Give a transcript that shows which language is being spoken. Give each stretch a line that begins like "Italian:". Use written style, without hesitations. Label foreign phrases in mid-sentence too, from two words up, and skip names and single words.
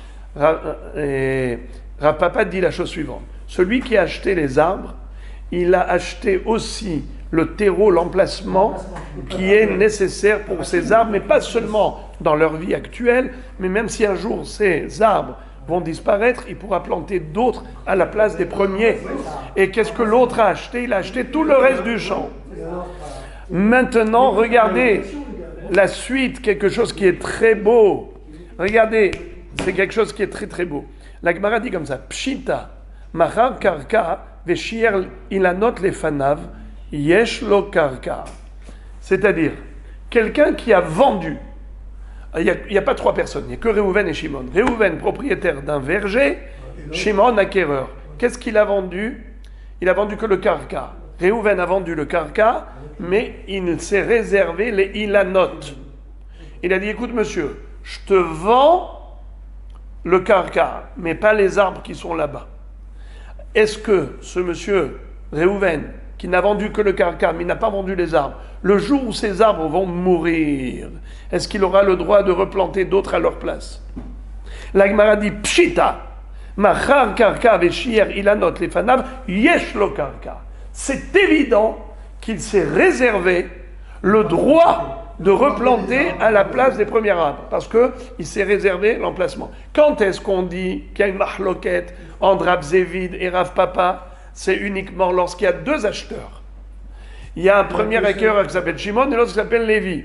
French: Rav Papa dit la chose suivante. Celui qui a acheté les arbres, il a acheté aussi le terreau, l'emplacement qui est nécessaire pour ces arbres, mais pas seulement dans leur vie actuelle, mais même si un jour ces arbres vont disparaître, il pourra planter d'autres à la place des premiers. Et qu'est-ce que l'autre a acheté? Il a acheté tout le reste du champ. Maintenant, regardez la suite, quelque chose qui est très beau. Regardez, c'est quelque chose qui est très très beau. La Gemara dit comme ça,
Hebrew: פשיטא מכר קרקע ושייר אילנות לפניו יש לו קרקע.
French: C'est-à-dire, quelqu'un qui a vendu, il n'y a pas trois personnes, il n'y a que Réhouven et Shimon. Réhouven, propriétaire d'un verger, Shimon, acquéreur. Qu'est-ce qu'il a vendu? Il a vendu que le Karka. Réhouven a vendu le Karka, mais il s'est réservé les Ilanot. Il a dit, écoute monsieur, je te vends le Karka, mais pas les arbres qui sont là-bas. Est-ce que ce monsieur Réhouven, qui n'a vendu que le Karka, mais il n'a pas vendu les arbres, le jour où ces arbres vont mourir, est-ce qu'il aura le droit de replanter d'autres à leur place? La Gemara dit,
Hebrew: פשיטא מכר קרקע ושייר אילנות לפניו יש לו קרקע.
French: C'est évident qu'il s'est réservé le droit de replanter à la place des premiers arbres, parce qu'il s'est réservé l'emplacement. Quand est-ce qu'on dit qu'il y a une mahloquette entre Rav Zévid et Rav Papa? C'est uniquement lorsqu'il y a deux acheteurs. Il y a un premier acquéreur qui s'appelle Shimon et l'autre qui s'appelle Lévi.